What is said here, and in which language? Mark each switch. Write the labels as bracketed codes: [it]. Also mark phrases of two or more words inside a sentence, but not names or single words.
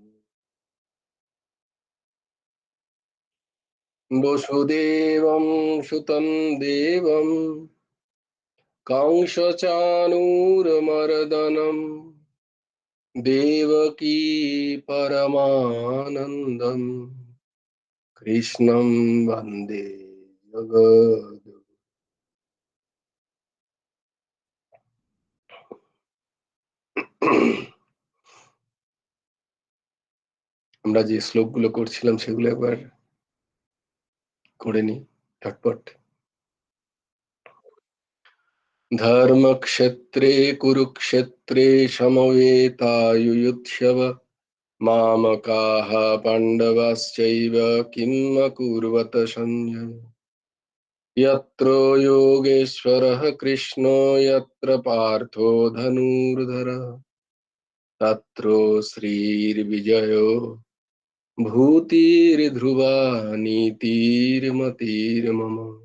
[sa] वसुदेवं सुतं देवं कंसचाणूरमर्दनं देवकी परमानन्दं कृष्णं वन्दे जगद्गुरुं। [bn] আমরা যে শ্লোকগুলো করছিলাম সেগুলো একবার করে নি ঝটপট। [sa] धर्मक्षेत्रे कुरुक्षेत्रे समवेतायुयुत्सव मामकाः पाण्डवाश्चैव किम् अकुर्वत सञ्जय। यत्र योगेश्वरः कृष्णो यत्र पार्थो धनुर्धरः तत्र श्रीर्विजयो भूतिर्ध्रुवा नीतिर्मतिर्मम।